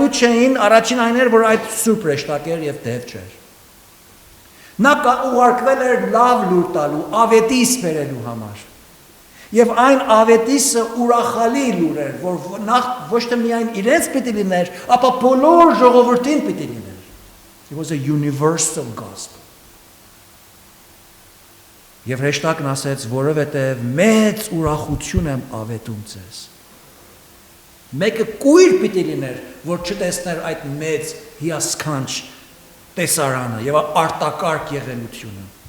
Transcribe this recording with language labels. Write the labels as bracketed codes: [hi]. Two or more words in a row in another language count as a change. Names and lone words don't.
[hy] չէին, առաջին այն էր, որ այդ սուրբ հրեշտակ էր եւ դեվ չէր։ Նա ուղարկվել էր լավ լուր տալու, ավետիս բերելու համար։ Եվ այն ավետիսը ուրախալի լուր էր, որ նախ ոչ թե միայն իրենց պիտի լիներ, ապա բոլոր ժողովրդին պիտի լիներ։ [en] It was a universal gospel։ [hy] Եվ հրեշտակն ասեց, որովհետև մեծ ուրախություն եմ ավետում ձեզ։ Մեկը կույր պիտի լիներ, որ չտեսներ այդ մեծ հիասքանչ տեսարանը եւ արտակարգ եղելությունը։